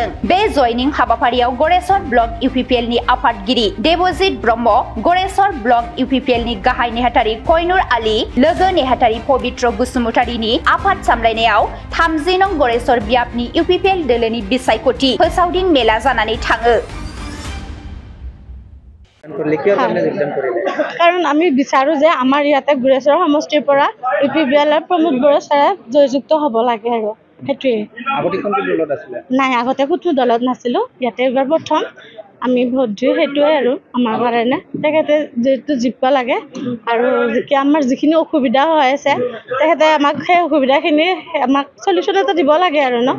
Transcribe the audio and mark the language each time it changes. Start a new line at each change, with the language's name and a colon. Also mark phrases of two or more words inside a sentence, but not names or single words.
Bodo: बे जयनिं हाबाफारियाव गरेस्वर ब्लक इउपिपिएलनि आफादगिरि देबजित ब्रह्म, गरेस्वर ब्लक इउपिपिएलनि गाहाय नेहाथारि कयनुर आली, लोगो नेहाथारि पबित्र बसुमतारीनि आफाद सामलायनायाव 30 नं गरेस्वर बियाबनि इउपिपिएल दोलोनि बिसायख'थि फोसावदिं मेला जानानै थाङो।
Assamese: কাৰণ আমি বিচাৰো যে আমাৰ ইয়াতে গুৰেশ্বৰ সমষ্টিৰ পৰা ইউপিপিএলৰ প্ৰমোদ বড়ো ছাৰে জয়যুক্ত হ'ব লাগে আৰু সেইটোৱে। নাই আগতে কোনো দলত নাছিলো, ইয়াতে এবাৰ প্ৰথম আমি ভোট দিওঁ, সেইটোৱে আৰু আমাৰ কাৰণে তেখেতে যেহেতু জিকিব লাগে আৰু আমাৰ যিখিনি অসুবিধা হৈ আছে তেখেতে আমাক সেই অসুবিধাখিনি আমাক চলিউশ্যন এটা দিব লাগে আৰু ন।